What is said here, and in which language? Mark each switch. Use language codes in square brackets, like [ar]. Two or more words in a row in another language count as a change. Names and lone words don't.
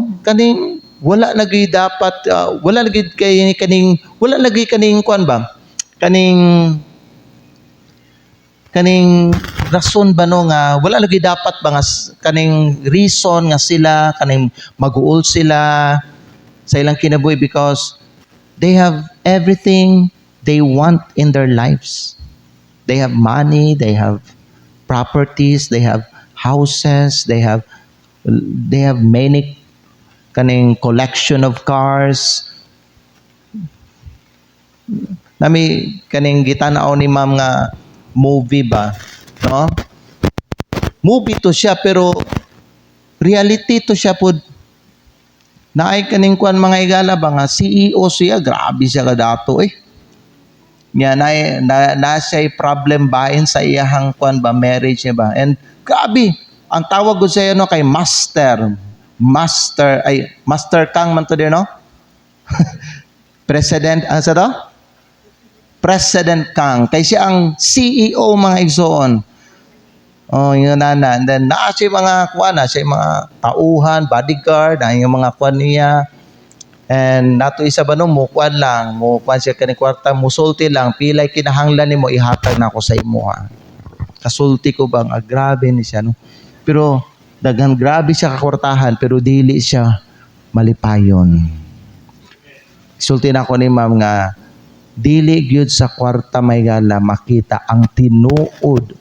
[ceb] Kaning, wala lagi dapat, wala lagi kaning, kuan ba? Kaning rason ba no nga wala lagi dapat ba nga kaning reason nga sila kaning mag-uol sila sa ilang kinabuhi [en] because they have everything they want in their lives. They have money, they have properties, they have houses, they have many kaning collection of cars. [ceb] Nami kaning gitanaw ni ma'am nga movie ba, no? Movie to siya pero reality to siya pod. Naay kaning kuan mga higala ba nga CEO siya, grabe siya kadato eh. Nya na siya problem bahin sa iyahang kuan ba marriage niya ba. And grabe, ang tawag ko sa iyo no kay Master Kang man to din no? President sa to? President Kang. Kay siya ang CEO mga igsoon. [tl] Oh, yun na. [ceb] And then, siya mga kuwan siya mga tauhan, bodyguard, yung mga kuwan niya. And nato isa ba no, mukuan lang. Mukuan siya kaning kwarta, musulti lang. Pilay kinahanglan ni mo, ihatag na ako sa imo. Kasulti ko bang, grabe ni siya. No? Pero, dagang grabe siya kakwartahan, pero dili siya malipayon. Sulti na ako ni ma'am nga, dili gyud sa kwarta may gala makita ang tinuod.